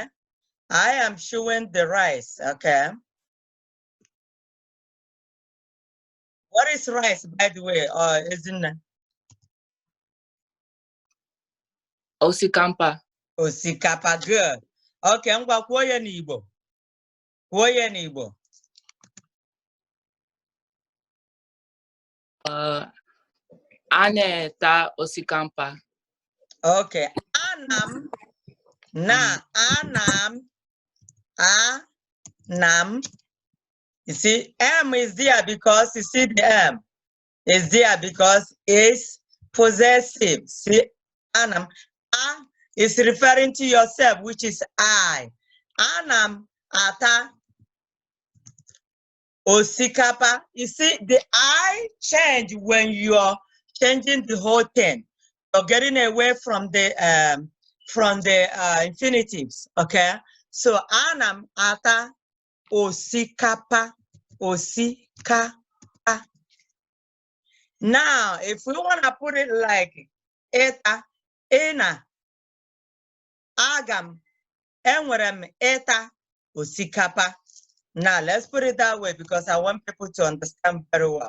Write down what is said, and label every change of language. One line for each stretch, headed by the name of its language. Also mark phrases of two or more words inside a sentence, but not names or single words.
English: I am chewing the rice. Okay. What is rice, by the way? Isn't
Igbo: Osikapa. Osikapa?
English: Good. Okay, I'm going to
Igbo: kwuo ya n'Igbo. Kwuo ya n'Igbo. A na-eta osikapa. Okay. Anam. Anam.
English: You see, M is there because you see the M is there because it's possessive. See, anam. A is referring to yourself, which is I.
Igbo: Anam ata osikapa.
English: You see, the I change when you're changing the whole thing. You're getting away from the infinitives. Okay. So
Igbo: anam ata osikapa. Osikapa.
English: Now, if we want to put it like
Igbo: eta, ena, agam, enwerem eta, osikapa.
English: Now, let's put it that way because I want people to understand very well.